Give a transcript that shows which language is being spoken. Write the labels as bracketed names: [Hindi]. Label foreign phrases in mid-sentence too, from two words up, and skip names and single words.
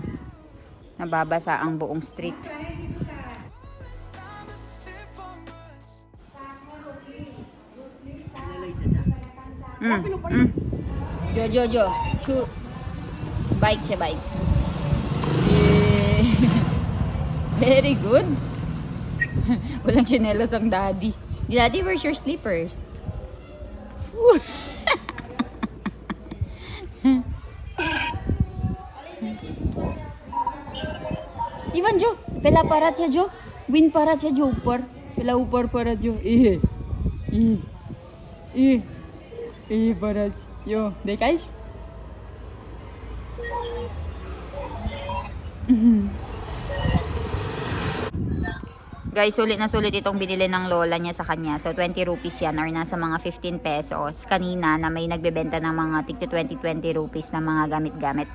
[Filipino] Nababasa ang buong street. Jo. Shoot. Bike siya, bike. [English] Very good. [Filipino] Walang tsinelas ang daddy. [English] Daddy, where's your slippers? Ivan Jo, [Gujarati] પેલા para છે જો, વિન para છે જો ઉપર, પેલા ઉપર para જો, para છે, yo, દેખાઈશ? [Filipino] Guys, sulit na sulit itong binili ng lola niya sa kanya. So, 20 rupees yan or nasa mga 15 pesos. Kanina na may nagbebenta ng mga tigti 20 rupees na mga gamit-gamit.